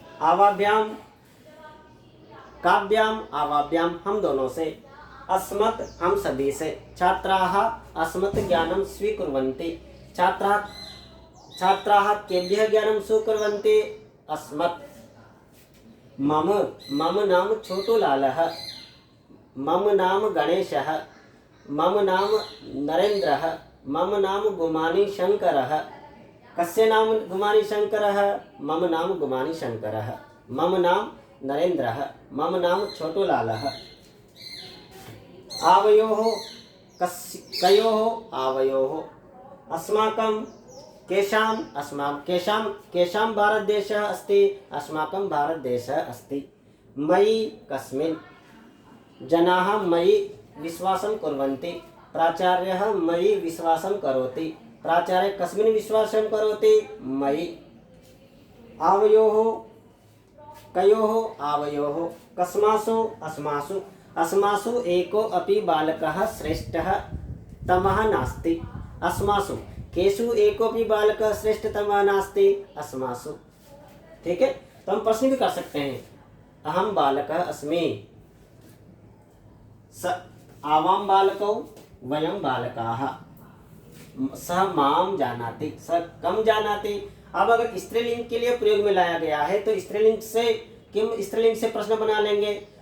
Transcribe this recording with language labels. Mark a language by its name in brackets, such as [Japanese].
[Sanskrit] आवाभ्याम काभ्याम आवाभ्याम, [Hindi] हम दोनों से। अस्मत् हम सभी से। [Sanskrit] छात्राः अस्मत् ज्ञानं स्वीकुर्वन्ति, छात्राः केभ्यः ज्ञानं स्वीकुर्वन्ति, अस्मत्। मम मम नाम छोटूलालः, मम नाम गणेशः, मम नाम नरेन्द्रः, मम नाम गुमानी शंकरः। कस्य नाम गुमानी शंकरः, मम नाम गुमानी शंकरः, मम नाम नरेन्द्रः, मम नाम छोटूलालः। आवयोः कयोः आवयोः, अस्माकं केषाम् केषां भारतदेशः अस्ति, अस्माकं भारतदेशः अस्ति। मयि कस्मिन्, जनाः मयि विश्वासं कुर्वन्ति, प्राचार्यः मयि विश्वासं करोति, प्राचार्यः कस्मिन् विश्वासं करोति, मयि। आवयोः कयोः आवयोः, कस्मासु अस्मासु, अस्मासु एको अपि बालकः श्रेष्ठः तमः नास्ति, अस्मासु। केषु एकोपि बालकः श्रेष्ठतमः नास्ति, अस्मासु। [Hindi] ठीक है। तो हम प्रश्न भी कर सकते हैं। [Sanskrit] अहम बालकः अस्मि, स आवाम बालकौ वयम बालकाः, सह माम जानाति, स कम जानाति। [Hindi] अब अगर स्त्रीलिंग के लिए प्रयोग में लाया गया है तो स्त्रीलिंग से प्रश्न बना लेंगे।